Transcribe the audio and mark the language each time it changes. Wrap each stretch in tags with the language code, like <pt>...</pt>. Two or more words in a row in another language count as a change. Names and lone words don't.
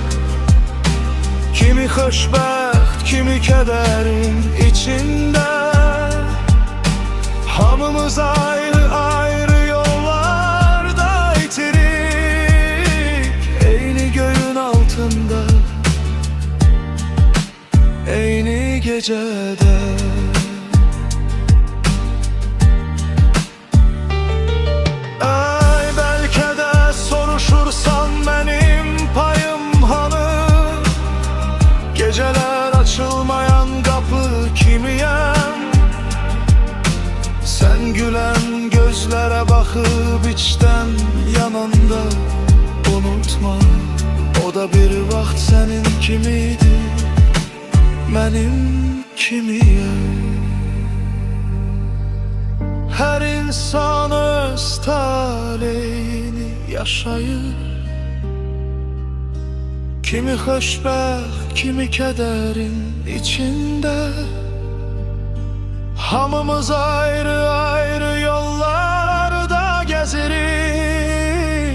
<az>Kimi xoşbəxt, kimi kədərin içində. Hamımız ayrı yollarda itirik. Eyni göğün altında, eyni gecədə.</az> <tr>Geceler açılmayan kapı kimiyem? Sen gülen gözlere bakıp içten yanında. Unutma, o da bir vaxt senin kimiydi, benim kimiyem.</tr> <az>Her insan öz taleyini yaşayır. Kimi xoşbəxt, kimi kədərin içində. Hamımız ayrı yollarda gəzirik.</az>